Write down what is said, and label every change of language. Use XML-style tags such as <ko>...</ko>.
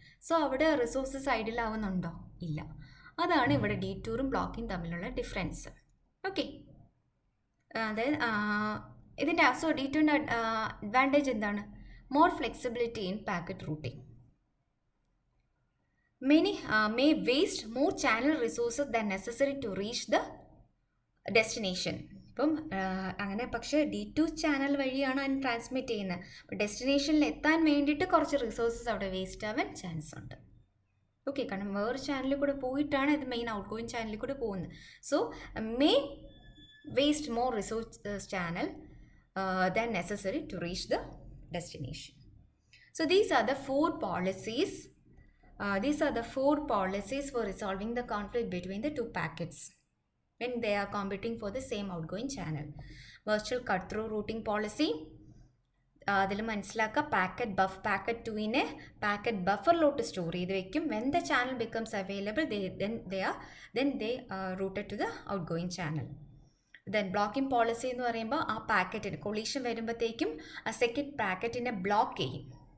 <ml>So അവിടെ resources ഐഡിലാവുന്നുണ്ടോ? ഇല്ല. അതാണ് ഇവിടെ ഡീറ്റൂറും ബ്ലോക്കിംഗ് തമ്മിലുള്ള ഡിഫറൻസ്. ഓക്കെ, അതായത്</ml> <en>ഇതിൻ്റെ സോ D2ൻ്റെ അഡ്വാൻറ്റേജ് എന്താണ്? More flexibility in packet routing. Many may waste more channel resources than necessary to reach the destination.</en> <ml>ഇപ്പം അങ്ങനെ പക്ഷേ D2 ചാനൽ വഴിയാണ് അതിന് ട്രാൻസ്മിറ്റ് ചെയ്യുന്നത്. അപ്പോൾ ഡെസ്റ്റിനേഷനിൽ എത്താൻ വേണ്ടിയിട്ട് കുറച്ച് റിസോഴ്സസ് അവിടെ വേസ്റ്റ് ആവാൻ ചാൻസ് ഉണ്ട്. ഓക്കെ, കാരണം വേറെ ചാനലിൽ കൂടെ പോയിട്ടാണ് ഇത് മെയിൻ ഔട്ട് ഗോയിങ് ചാനലിൽ കൂടെ പോകുന്നത്.</ml> <en>So may waste more resource channel than necessary to reach the destination. So these are the four policies. These are the four policies for resolving the conflict between the two packets when they are competing for the same outgoing channel. Virtual cut-through routing policy.</en> <ml>അതിൽ മനസ്സിലാക്കുക packet 2നെ packet ബഫറിലോട്ട് store ചെയ്ത് വെക്കും.</ml> <en>When the channel becomes available they routed to the outgoing channel.</en> <ml>Then blocking policy എന്ന് പറയുമ്പോൾ ആ പാക്കറ്റിന് collision വരുമ്പോഴത്തേക്കും ആ second പാക്കറ്റിനെ block ചെയ്യും.</ml>